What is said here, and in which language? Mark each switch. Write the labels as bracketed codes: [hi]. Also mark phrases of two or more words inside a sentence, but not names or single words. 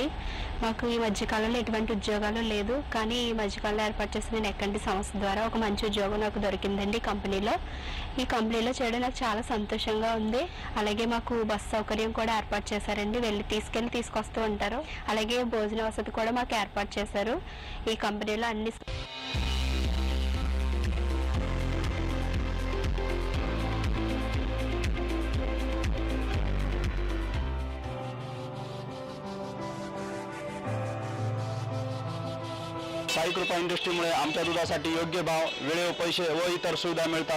[te] మాకు ఈ మధ్యకాలంలో ఎటువంటి ఉద్యోగాలు లేదు, కానీ ఈ మధ్యకాలంలో ఏర్పాటు చేసిన నెక్కంటి సంస్థ ద్వారా ఒక మంచి ఉద్యోగం నాకు దొరికిందండి కంపెనీలో. ఈ కంపెనీలో చేయడం నాకు చాలా సంతోషంగా ఉంది. అలాగే మాకు బస్ సౌకర్యం కూడా ఏర్పాటు చేశారండి, వెళ్ళి తీసుకొస్తూ ఉంటారు. అలాగే భోజన వసతి కూడా మాకు ఏర్పాటు చేశారు. ఈ కంపెనీలో అన్ని [mr] साई कृपा इंडस्ट्रीमुळे आमच्या दुधासाठी योग्य भाव, वेळेवर पैसे व इतर सुविधा मिळतात.